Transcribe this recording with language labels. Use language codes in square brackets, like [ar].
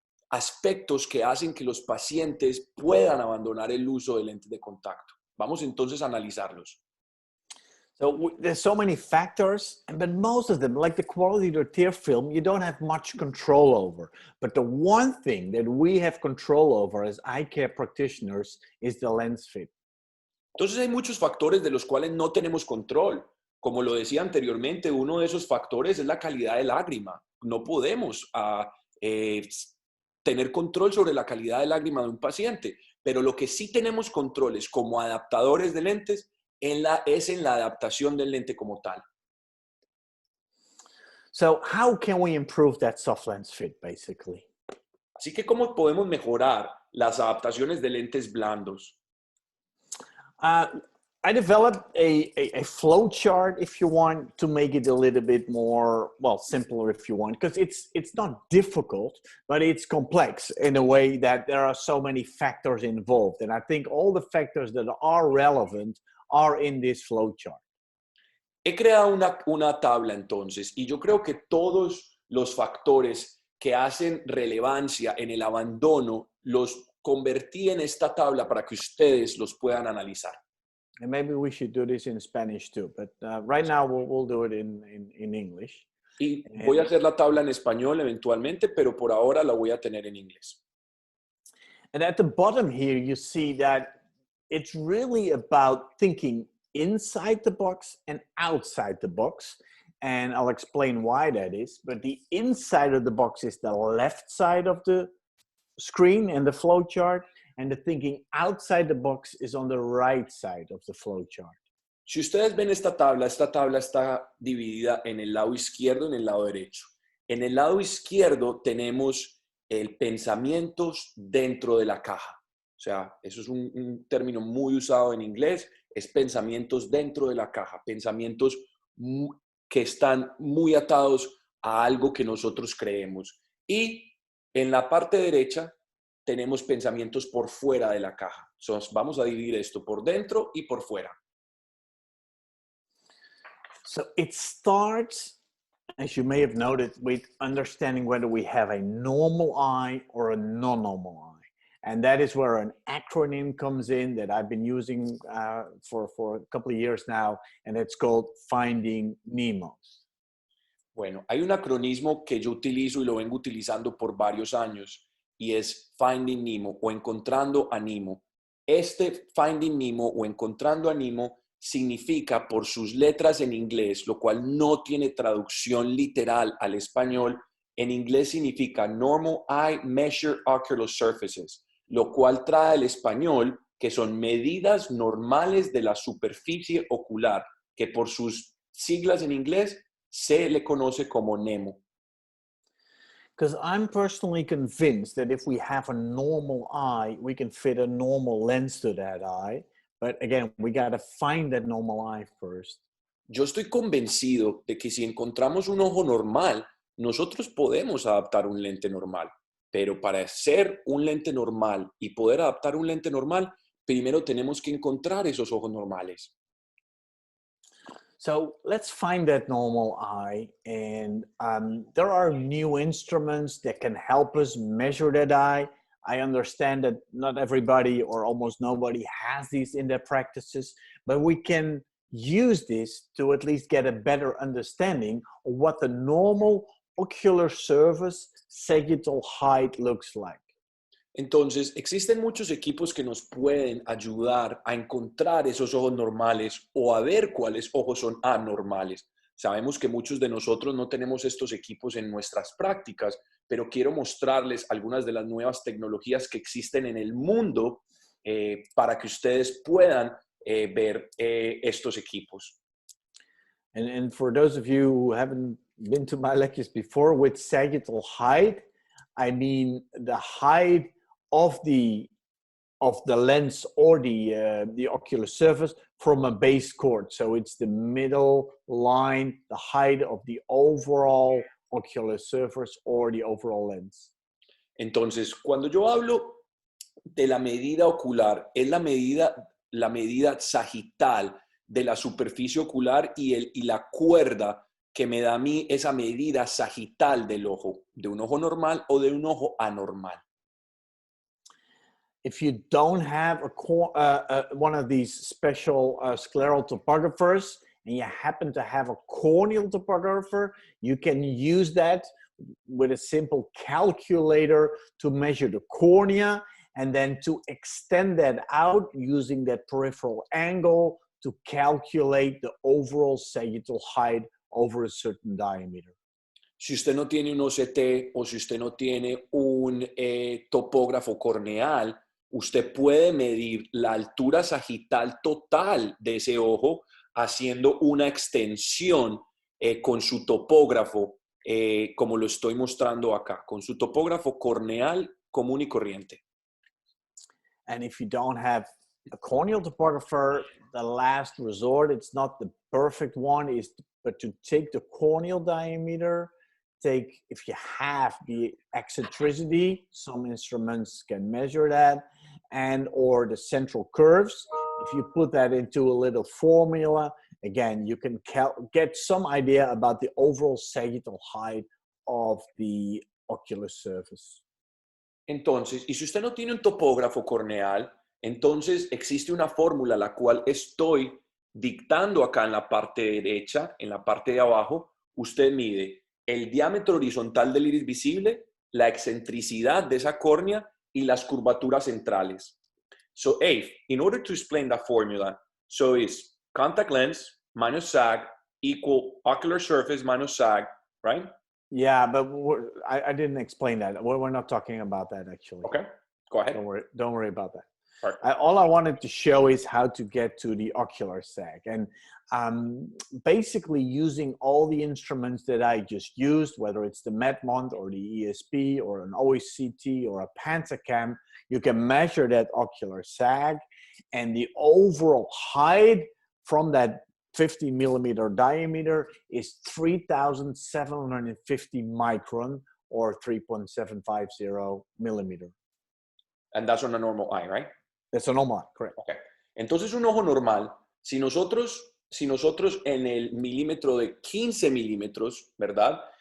[es] aspectos que hacen que los pacientes puedan abandonar el uso de lentes de contacto. Vamos entonces a analizarlos. [en] So there's so many factors, but most of them, like the quality of the tear film, you don't have much control over. But the one thing that we have control over as eye care practitioners is the lens fit. [es] Entonces hay muchos factores de los cuales no tenemos control. Como lo decía anteriormente, uno de esos factores es la calidad de lágrima. No podemos tener control sobre la calidad de lágrima de un paciente, pero lo que sí tenemos controles como adaptadores de lentes es en la adaptación del lente como tal. [en] So how can we improve that soft lens fit, basically? [es] Así que, ¿cómo podemos mejorar las adaptaciones de lentes blandos? [en] I developed a flow chart, if you want, to make it a little bit more, well, simpler if you want, because it's not difficult, but it's complex in a way that there are so many factors involved. And I think all the factors that are relevant are in this flow chart. [es] He creado una tabla entonces, y yo creo que todos los factores que hacen relevancia en el abandono los convertí en esta tabla para que ustedes los puedan analizar. [en] And maybe we should do this in Spanish too, but right now we'll do it in English. [es] Y voy a hacer la tabla en español eventualmente, pero por ahora la voy a tener en inglés. [en] And at the bottom here, you see that it's really about thinking inside the box and outside the box. And I'll explain why that is. But the inside of the box is the left side of the screen and the flow chart. And the thinking outside the box is on the right side of the flow chart. [es] Si ustedes ven esta tabla está dividida en el lado izquierdo y en el lado derecho. En el lado izquierdo tenemos el pensamientos dentro de la caja. O sea, eso es un término muy usado en inglés, es pensamientos dentro de la caja, pensamientos que están muy atados a algo que nosotros creemos. Y en la parte derecha tenemos pensamientos por fuera de la caja. Entonces, vamos a dividir esto por dentro y por fuera. [en] So it starts, as you may have noted, with understanding whether we have a normal eye or a non-normal eye. And that is where an acronym comes in that I've been using for a couple of years now, and it's called Finding Nemos. [es] Bueno, hay un acronismo que yo utilizo y lo vengo utilizando por varios años, y es Finding Nemo o Encontrando a Nemo. Este Finding Nemo o Encontrando a Nemo significa por sus letras en inglés, lo cual no tiene traducción literal al español. En inglés significa [en] Normal Eye Measure Ocular Surfaces, [es] lo cual trae al español que son medidas normales de la superficie ocular, que por sus siglas en inglés se le conoce como NEMO. [en] Because I'm personally convinced that if we have a normal eye, we can fit a normal lens to that eye. But again, we got to find that normal eye first. [es] Yo estoy convencido de que si encontramos un ojo normal, nosotros podemos adaptar un lente normal. Pero para hacer un lente normal y poder adaptar un lente normal, primero tenemos que encontrar esos ojos normales. [en] So let's find that normal eye. And there are new instruments that can help us measure that eye. I understand that not everybody or almost nobody has these in their practices, but we can use this to at least get a better understanding of what the normal ocular surface sagittal height looks like. [es] Entonces, existen muchos equipos que nos pueden ayudar a encontrar esos ojos normales o a ver cuáles ojos son anormales. Sabemos que muchos de nosotros no tenemos estos equipos en nuestras prácticas, pero quiero mostrarles algunas de las nuevas tecnologías que existen en el mundo para que ustedes puedan ver estos equipos. [en] And for those of you who haven't been to my lectures before, with sagittal height, I mean the height of the lens or the ocular surface from a base chord. So it's the middle line, the height of the overall ocular surface or the overall lens. [es] Entonces, cuando yo hablo de la medida ocular, es la medida sagital de la superficie ocular y la cuerda que me da a mí esa medida sagital del ojo, de un ojo normal o de un ojo anormal. [en] If you don't have one of these special scleral topographers and you happen to have a corneal topographer, you can use that with a simple calculator to measure the cornea and then to extend that out using that peripheral angle to calculate the overall sagittal height over a certain diameter. [es] Si usted no tiene un OCT o si usted no tiene un topógrafo corneal, usted puede medir la altura sagital total de ese ojo haciendo una extensión con su topógrafo, como lo estoy mostrando acá, con su topógrafo corneal común y corriente. [en] And if you don't have a corneal topographer, the last resort, it's not the perfect one, but to take the corneal diameter, if you have the eccentricity, some instruments can measure that, and or the central curves. If you put that into a little formula, again, you can get some idea about the overall sagittal height of the ocular surface. [es] Entonces, y si usted no tiene un topógrafo corneal, entonces existe una fórmula la cual estoy dictando acá en la parte derecha, en la parte de abajo. Usted mide el diámetro horizontal del iris visible, la excentricidad de esa córnea y las curvaturas centrales. [en] So, Abe, in order to explain that formula, so is contact lens minus sag equal ocular surface minus sag, right? Yeah, but I didn't explain that. We're not talking about that actually. Okay, go ahead. Don't worry about that. Right. All I wanted to show is how to get to the ocular sag. And basically using all the instruments that I just used, whether it's the Medmont or the ESP or an OECT or a Pantacam, you can measure that ocular sag and the overall height from that 50 millimeter diameter is 3,750 micron or 3.750 millimeter. And that's on a normal eye, right? That's a normal eye, correct. Okay. [es] Entonces, un ojo normal, si nosotros en el milímetro de 15 milímetros, ¿verdad?